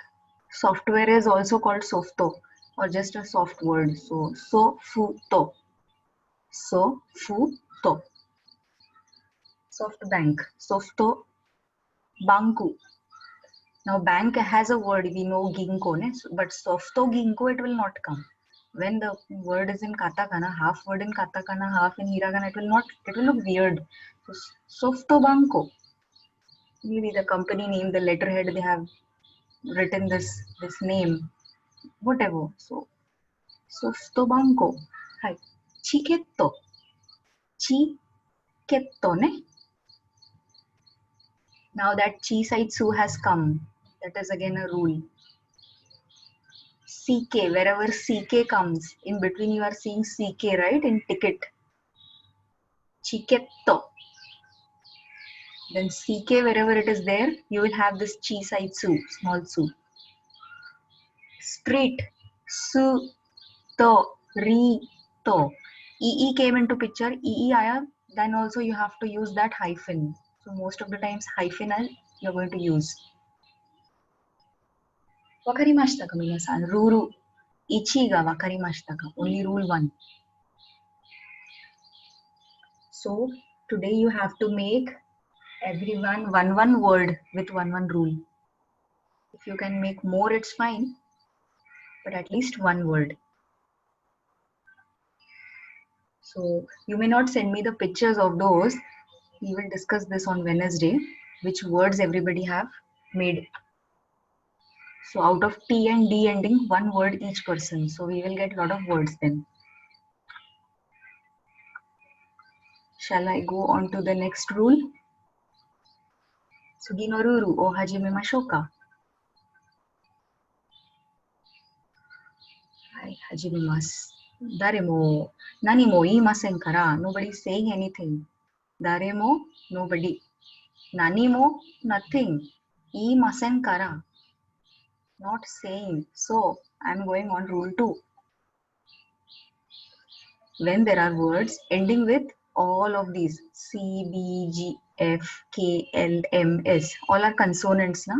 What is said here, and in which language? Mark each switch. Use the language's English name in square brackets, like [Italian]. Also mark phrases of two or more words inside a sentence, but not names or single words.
[English] Software is also called softo or just a soft word. [Japanese] So ソフト。ソフト. [English] Soft bank. Softo banku. Now bank has a word, we know ginko, ne? But [Japanese] ソフト 銀行 [English] it will not come. When the word is in katakana, half word in katakana, half in hiragana, it will look weird. So [Japanese] ソフト バンコ. [English] Maybe the company name, the letterhead, they have written this name, whatever. So [Japanese] ソフト バンコ. [English] Hi. Chiketto. [Japanese] チケット、ね? [English] Now that chi side su has come. That is again a rule. CK, wherever CK comes, in between you are seeing CK, right? In ticket. Chiketto. Then CK, wherever it is there, you will have this chi side su, small su. Street. Su, to, ri, to. EE came into picture. EE aya, then also you have to use that hyphen. So most of the times hyphen you're going to use. [Japanese] 分かりましたか 皆さん. ルール。一 が 分かりました か. [English] Only rule 1. So today you have to make everyone one word with one rule. If you can make more, it's fine, but at least one word. So you may not send me the pictures of those. We will discuss this on Wednesday, which words everybody have made. So out of T and D ending, one word each person. So we will get a lot of words then. Shall I go on to the next rule? [Japanese] 次 の ルール を 始め ましょう か? はい 始めます. 誰も 何 も 言いません から. [English] Nobody is saying anything. [Japanese] Daremo, nobody. 何 も, nothing. 言いません から. [English] Not saying. So I am going on rule 2. When there are words ending with all of these C, B, G, F, K, L, M, S, all are consonants, na?